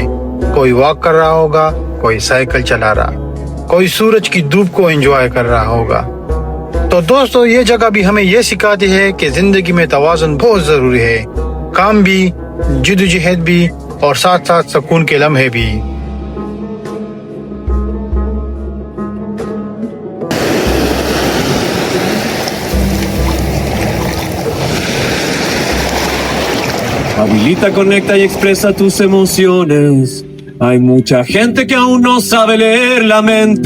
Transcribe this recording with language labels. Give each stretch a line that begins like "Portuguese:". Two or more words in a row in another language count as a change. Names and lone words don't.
Urdu: کوئی واک کر رہا ہوگا، کوئی سائیکل چلا رہا، کوئی سورج کی دھوپ کو انجوائے کر رہا ہوگا۔ تو دوستو، یہ جگہ بھی ہمیں یہ سکھاتی ہے کہ زندگی میں توازن بہت ضروری ہے، کام بھی، جدوجہد بھی اور ساتھ ساتھ سکون کے لمحے بھی۔
Spanish: Habilita, conecta y expresa tus emociones. Hay mucha gente que aún no sabe leer la mente.